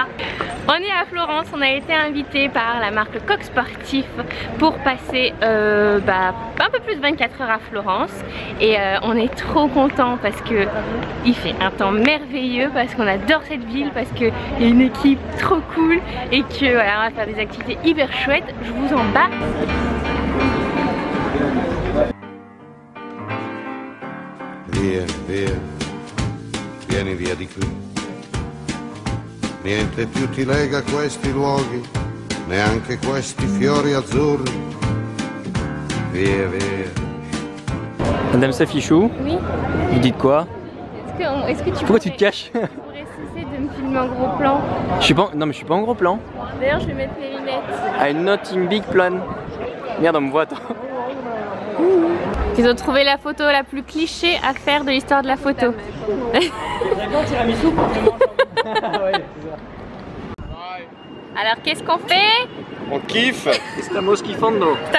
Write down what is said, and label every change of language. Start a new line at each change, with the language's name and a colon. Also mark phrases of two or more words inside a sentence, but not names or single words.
French: On est à Florence, on a été invité par la marque Coq Sportif pour passer un peu plus de 24 heures à Florence. Et on est trop contents parce que il fait un temps merveilleux, parce qu'on adore cette ville, parce qu'il y a une équipe trop cool et que voilà, on va faire des activités hyper chouettes. Je vous embarque.
Italian: Via, via, vieni via di qui. Niente più ti lega questi luoghi, neanche questi fiori azzurri. Via, via.
French: Madame Safichou, Oui. vous dites quoi? Est-ce que tu Pourquoi tu te caches? pourrais cesser de me filmer en gros plan? Je suis pas, non mais je suis pas en gros plan. D'ailleurs je vais mettre mes lunettes.
English: I'm not in big plan.
French: Merde, on me voit, attends. Ils ont trouvé la photo la plus cliché à faire de l'histoire de la photo. Alors qu'est-ce qu'on fait? On kiffe.
Spanish: Estamos kiffando.